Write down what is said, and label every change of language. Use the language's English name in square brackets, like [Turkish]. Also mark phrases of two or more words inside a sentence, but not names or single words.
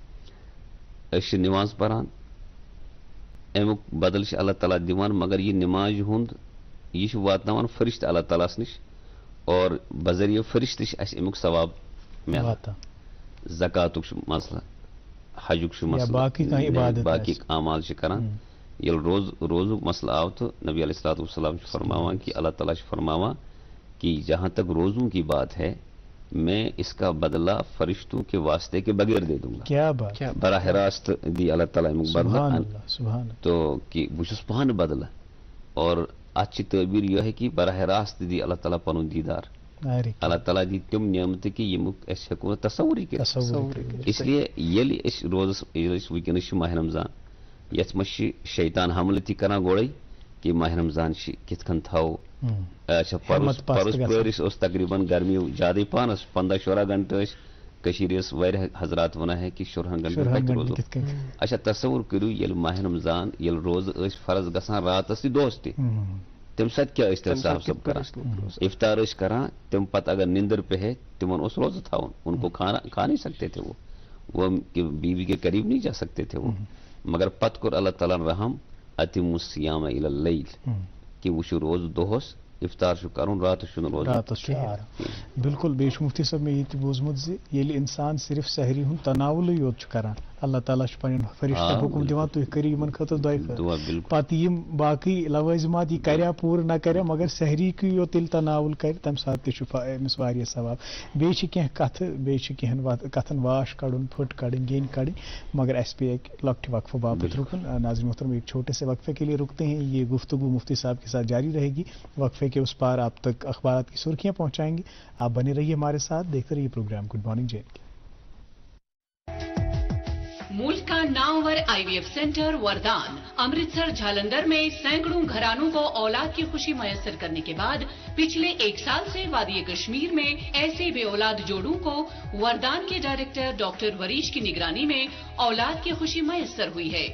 [Kashmiri] أسۍ چھِ نِماز پران امیُک بدل چھِ اللہ تعالیٰ دِوان مگر یہِ نِمازِ ہُنٛد یہِ چھُ واتناوان فرشتہٕ اللہ تعالیٰ ہس نِش اور بذریعہ فرشتہٕ چھِ اَسہِ امیُک ثواب مِلان زکاتُک چھُ مسلہٕ حجُک چھُ مسلہٕ باقی اعمال چھِ کران ییٚلہِ روزُک مسلہٕ آو تہٕ نبی [Arabic] علیہ الصلوۃ والسلام [Kashmiri] چھُ فرماوان کہ اللہ تعالیٰ چھُ فرماوان کہ جہاں [Urdu] تک روزوں کی بات ہے میں اس کا بدلہ فرشتوں کے واسطے کے بغیر دے دوں گا [Kashmiri] براہ راست دی اللہ تعالیٰ امیُک بدلہ تو کہ بہٕ چھُس پانہٕ بدلہ اور اتھ چھِ تعبیٖر یِہے کہ براہ راست دی اللہ تعالیٰ پنُن دیٖدار اللہ تعالیٰ دی تِم نعمتہٕ کہ ییٚمیُک أسۍ ہٮ۪کو نہٕ تصوُرٕے کٔرِتھ اس لیے ییٚلہِ أسۍ روزس ییٚلہِ أسۍ وٕنکٮ۪نس چھِ ماہ رمضان یتھ منٛز چھِ شیطان حملہٕ تہِ کران گۄڈے کہ ماہ رمضان چھِ کِتھ کٔنۍ تھاوو اچھا پرُس پٲرِس اوس تقریٖباً گرمی زیادٕے پہنس 15-16 گنٹہٕ ٲسۍ کٔشیٖرِ ٲس واریاہ حضرات ونان ہے کہ 16 گنٹہٕ کتہِ روزو اچھا تصوُر کٔرِو ییٚلہِ ماہ رمضان ییٚلہِ روزٕ ٲسۍ فرض گژھان راتس تہِ دۄہس تہِ تمہِ ساتہٕ کیٛاہ ٲسۍ تیٚلہِ صاحب صٲب کران افطار ٲسۍ کران تمہِ پتہٕ اگر نِندٕر پیٚہے تِمن اوس روزٕ تھاوُن [Urdu] ان کو کھا نہیں سکتے تھے وہ بیوی کے قریب نہیں جا سکتے تھے وہ [Kashmiri] مگر پتہٕ کوٚر اللہ تعالیٰ رحم [Arabic] اتم الصیام الی اللیل [Kashmiri] کہ وہ چھُ روزٕ دۄہس افطار چھُ کرُن راتس چھُنہٕ روزُن بالکل بیٚیہِ چھُ مفتی صٲب مےٚ یہِ تہِ بوٗزمُت زِ ییٚلہِ اِنسان صرف سحری ہُنٛد تناولٕے یوت چھُ کران اللہ تعالیٰ چھُ پنٕنٮ۪ن فرشتن حُکم دِوان تُہۍ کٔرِو یِمن خٲطرٕ دۄیہِ خٲطرٕ پتہٕ یِم باقٕے لوٲزِمات یہِ کریا پوٗرٕ نہ کریا مگر سحریٖکٕے یوت ییٚلہِ تناوُل کرِ تمہِ ساتہٕ تہِ چھُ أمِس واریاہ ثواب بیٚیہِ چھِ کینٛہہ کتھٕ بیٚیہِ چھِ کینٛہن کتھن واش کڑُن پھٕٹ کڑٕنۍ گیٚنۍ کڑٕنۍ مگر اسہِ پیٚیہِ اکہِ لۄکٹہِ وقفہٕ باپتھ رُکُن [Urdu] ناظرین محترم ایک چھوٹے سے وقفے کے لیے رکتے ہیں یہ گفتگو مفتی صاحب کے ساتھ جاری رہے گی وقفے کے اس پار آپ تک اخبارات کی سرخیاں پہنچائیں گے آپ بنے رہیے ہمارے ساتھ دیکھتے رہیے پروگرام گڈ مارننگ جے ملک کا نامور آئی وی ایف سینٹر وردان امرتسر جھالندر میں سینکڑوں گھرانوں کو اولاد کی خوشی میسر کرنے کے بعد پچھلے 1 سال سے وادی کشمیر میں ایسے بے اولاد جوڑوں کو وردان کے ڈائریکٹر ڈاکٹر وریش کی نگرانی میں اولاد کی خوشی میسر ہوئی ہے.